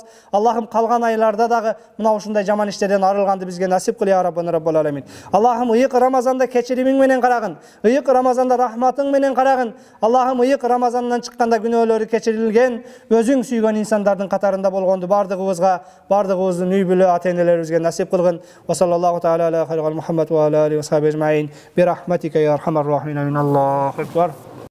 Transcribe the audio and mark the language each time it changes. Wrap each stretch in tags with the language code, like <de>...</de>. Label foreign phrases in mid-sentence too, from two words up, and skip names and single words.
<ky>Аллахым калган айларда дагы мына ушундай жаман иштерден арылганды бизге насип кыл</ky> <ar>يا ربنا رب العالمين.</ar> <ky>Аллахым ыйык Рамазанда кечиримиң менен карагын, ыйык Рамазанда рахматың менен карагын. Аллахым ыйык Рамазандан чыкканда күнөөлөрү кечирилген, өзүң сүйгөн инсандардын катарында болгонду бардыгыбызга, бардыгыбыздын үй бүлө ата-энелерибизге насип кылгын.</ky> <ar>وصلى الله تعالى على خير محمد وعلى آله وصحبه أجمعين. برحمتك يا أرحم الراحمين. الله أكبر.</ar>